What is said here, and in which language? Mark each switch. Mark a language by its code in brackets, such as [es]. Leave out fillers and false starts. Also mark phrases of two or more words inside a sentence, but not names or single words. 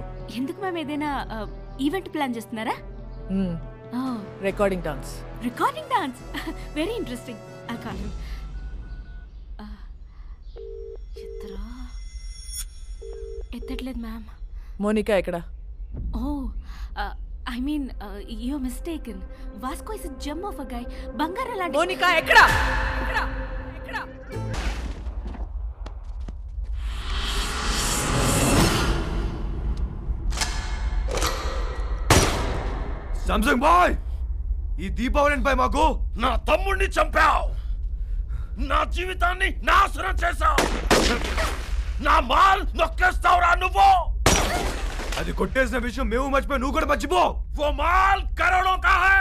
[te] ఎందుకు మేము ఏదైనా ఈవెంట్ ప్లాన్ చేస్తున్నారా? [en] recording dance. recording dance, very interesting. I call him. [te] ఎత్తట్లేదు మ్యామ్. మోనికా ఎక్కడ? [en] ఓ I mean, you're mistaken. Vasco is a gem of a guy. [te] బంగార లాంటి. Monica, ఎక్కడ? ఎక్కడ? ఎక్కడ? [en] Samsung boy! [te] ఈ దీపావళిపై మాకు నా తమ్ముడిని చంపావు. నా జీవితాన్ని నాశనం చేశావు. నా మాల్ నొక్కేస్తావురా నువ్వు. అది కొట్టేసిన విషయం మేము మర్చిపోయి నువ్వు కూడా మర్చిపో. [hi] वो माल करोड़ों का है.